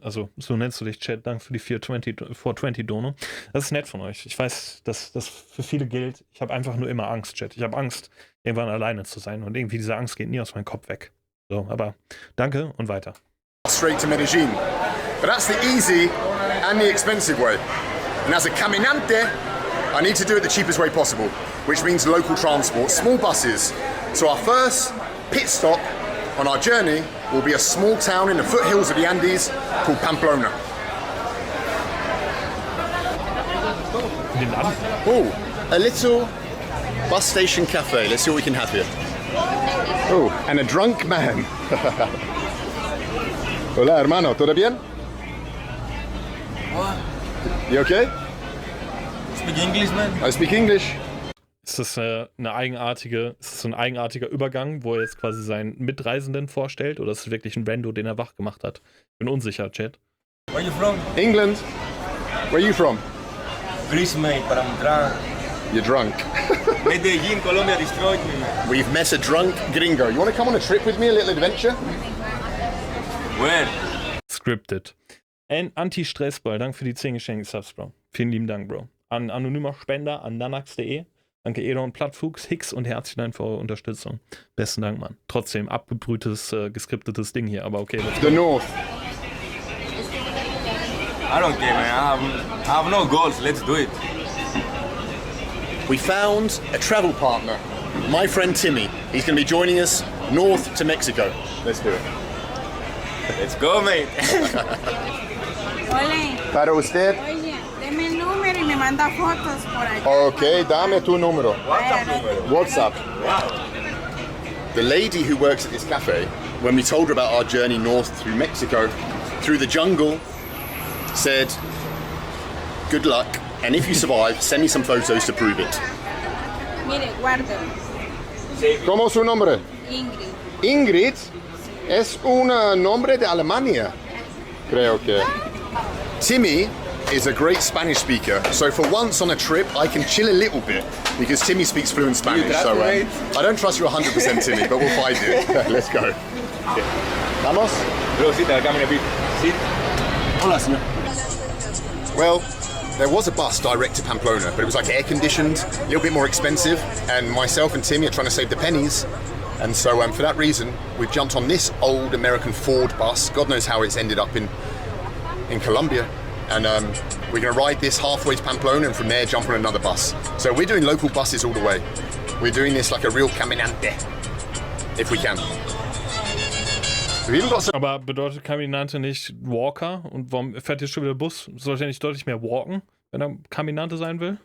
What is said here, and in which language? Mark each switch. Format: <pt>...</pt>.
<de>Also, so nennst du dich, Chat. Danke für die 420 Dono. Das ist nett von euch. Ich weiß, dass das für viele gilt. Ich habe einfach nur immer Angst, Chat. Ich habe Angst, irgendwann alleine zu sein. Und irgendwie diese Angst geht nie aus meinem Kopf weg. So, aber danke und weiter.</de> <en>Straight to Medellin. But that's the easy and the expensive way. And as a caminante, I need to do it the cheapest way possible, which means local transport, small buses. So our first pit stop on our journey will be a small town in the foothills of the Andes called Pamplona. Oh, a little bus station cafe. Let's see what we can have here. Oh, and a drunk man.</en> <es>Hola, hermano. ¿Todo bien?</es> <en>What? You okay? Speak English, man. I speak English.</en> <de>Ist das so ein eigenartiger Übergang, wo er jetzt quasi seinen Mitreisenden vorstellt, oder ist es wirklich ein Rando, den er wach gemacht hat? Ich bin unsicher, Chat.</de> <en>Where are you from? England. Where are you from? Greece, mate, but I'm drunk. You're drunk. Medellin, Colombia destroyed me. We've met a drunk gringo. You want to come on a trip with me, a little adventure? Where? Scripted.</en> <de>Ein Anti-Stressball, danke für die 10 Geschenke-Subs, Bro. Vielen lieben Dank, Bro. An anonymer Spender, an nanax.de. Danke, Edon Plattfuchs, Hicks und herzlichen Dank für eure Unterstützung. Besten Dank, Mann. Trotzdem abgebrühtes, geskriptetes Ding hier, aber okay.</de> <en>The North. I don't care, man. I have no goals. Let's do it. We found a travel partner. My friend Timmy. He's going to be joining us north to Mexico. Let's do it. Let's go, mate.</en> <es>Ole. Para usted. Oye, deme el número y me manda fotos por allá. Okay, dame tu número. WhatsApp.</es> <en>Wow. The lady who works at this cafe, when we told her about our journey north through Mexico, through the jungle, said, good luck, and if you survive, send me some photos to prove it.</en> <es>Mire, guárdelo. ¿Cómo es su nombre? Ingrid. Ingrid es un nombre de Alemania, creo que.</es> <en>Timmy is a great Spanish speaker, so for once on a trip I can chill a little bit because Timmy speaks fluent Spanish. So I don't trust you 100%, Timmy, but we'll find it. Let's go. Okay.</en> <es>Vamos. Hola, señor.</es> <en>Well, there was a bus direct to Pamplona, but it was like air conditioned, a little bit more expensive, and myself and Timmy are trying to save the pennies. And so for that reason, we've jumped on this old American Ford bus. God knows how it's ended up in Colombia. And we're going to ride this halfway to Pamplona and from there jump on another bus. So we're doing local buses all the way. We're doing this like a real caminante, if we can.</en> <de>Aber bedeutet Caminante nicht Walker? Und warum fährt hier schon wieder Bus? Sollte er nicht deutlich mehr walken, wenn er Caminante sein will?</de>